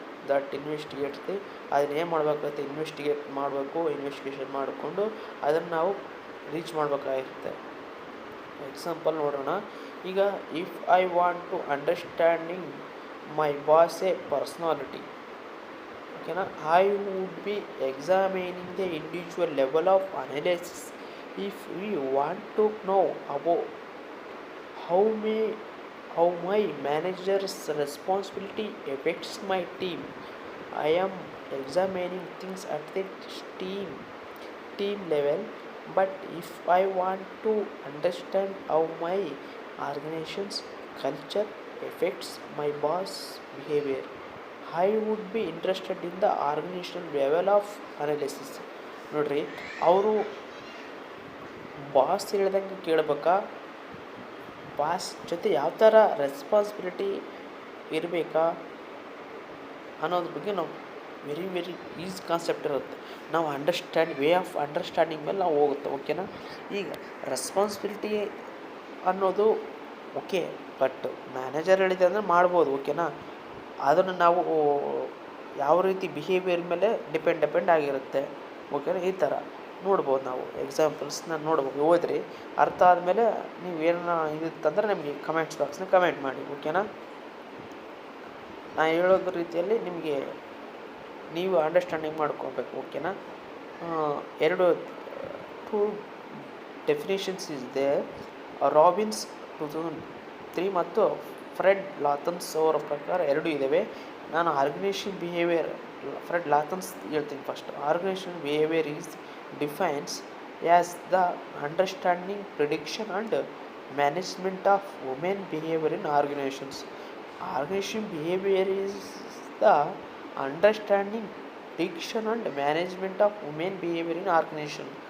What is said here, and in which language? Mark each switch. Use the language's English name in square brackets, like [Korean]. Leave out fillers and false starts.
[English] that investigates the, [Kannada] ಅದನ್ನ ಏನು ಮಾಡಬೇಕಾಗುತ್ತೆ, ಇನ್ವೆಸ್ಟಿಗೇಟ್ ಮಾಡಬೇಕು, ಇನ್ವೆಸ್ಟಿಗೇಷನ್ ಮಾಡಿಕೊಂಡು ಅದನ್ನು ನಾವು ರೀಚ್ ಮಾಡಬೇಕಾಗಿರುತ್ತೆ. ಎಕ್ಸಾಂಪಲ್ ನೋಡೋಣ. [English] ಈಗ if I want to understanding my boss a personality, ಓಕೆನಾ, I would be examining the individual level of analysis. If we want to know about how my manager's responsibility affects my team, I am examining things at the team level. But if I want to understand how my organization's culture affects my boss behavior, I would be interested in the organizational level of analysis. [Kannada] ನೋಡ್ರಿ, ಅವರು boss ಹೇಳ್ದಂಗೆ ಕೇಳಬೇಕಾ, boss ಜೊತೆ ಯಾವ ಥರ responsibility ಇರಬೇಕಾ ಅನ್ನೋದ್ರ ಬಗ್ಗೆ ನಾವು ವೆರಿ ಈಸಿ ಕಾನ್ಸೆಪ್ಟ್ ಇರುತ್ತೆ. ನಾವು ವೇ ಆಫ್ ಅಂಡರ್ಸ್ಟ್ಯಾಂಡಿಂಗ್ ಮೇಲೆ ನಾವು ಹೋಗುತ್ತೆ, ಓಕೆನಾ. ಈಗ ರೆಸ್ಪಾನ್ಸಿಬಿಲಿಟಿ ಅನ್ನೋದು ಓಕೆ, ಬಟ್ ಮ್ಯಾನೇಜರ್ ಹೇಳಿದೆ ಅಂದರೆ ಮಾಡ್ಬೋದು, ಓಕೆನಾ. ಅದನ್ನು ನಾವು ಯಾವ ರೀತಿ ಬಿಹೇವಿಯರ್ ಮೇಲೆ ಡಿಪೆಂಡ್ ಆಗಿರುತ್ತೆ, ಓಕೆನಾ. ಈ ಥರ ನೋಡ್ಬೋದು, ನಾವು ಎಕ್ಸಾಂಪಲ್ಸ್ನ ನೋಡ್ಬೋದು. ಓದ್ರಿ, ಅರ್ಥ ಆದಮೇಲೆ ನೀವೇನ ಇದಿತ್ತಂದ್ರೆ ನಿಮಗೆ ಕಮೆಂಟ್ಸ್ ಬಾಕ್ಸ್ನ ಕಮೆಂಟ್ ಮಾಡಿ, ಓಕೆನಾ. ನಾನು ಹೇಳೋದ್ರ ರೀತಿಯಲ್ಲಿ ನಿಮಗೆ ನೀವು ಅಂಡರ್ಸ್ಟ್ಯಾಂಡಿಂಗ್ ಮಾಡ್ಕೋಬೇಕು, ಓಕೆನಾ. ಎರಡು ಟೂ ಡೆಫಿನೇಷನ್ಸ್ ಇದೆ. ರಾಬಿನ್ಸ್ 2003 ಮತ್ತು ಫ್ರೆಡ್ ಲಾಥನ್ಸ್ ಅವರ ಪ್ರಕಾರ ಎರಡೂ ಇದ್ದಾವೆ. ನಾನು ಆರ್ಗನೈಸೇಷನ್ ಬಿಹೇವಿಯರ್, ಫ್ರೆಡ್ ಲಾಥನ್ಸ್ ಹೇಳ್ತೀನಿ first. [English] Organisation behaviour is defines as the understanding, prediction and management of women behavior in organizations. Organization behavior is the understanding, prediction and management of women behavior in organization.